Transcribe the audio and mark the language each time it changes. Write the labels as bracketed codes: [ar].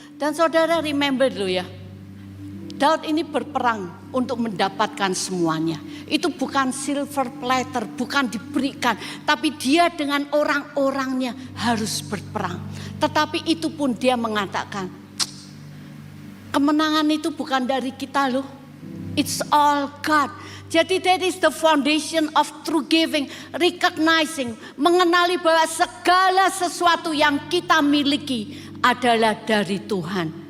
[id] Dan saudara remember dulu ya, Daud ini berperang untuk mendapatkan semuanya. Itu bukan silver platter, bukan diberikan. Tapi dia dengan orang-orangnya harus berperang. Tetapi itu pun dia mengatakan, kemenangan itu bukan dari kita loh. [en] It's all God. [id] Jadi [en] that is the foundation of true giving. Recognizing, [id] mengenali bahwa segala sesuatu yang kita miliki adalah dari Tuhan.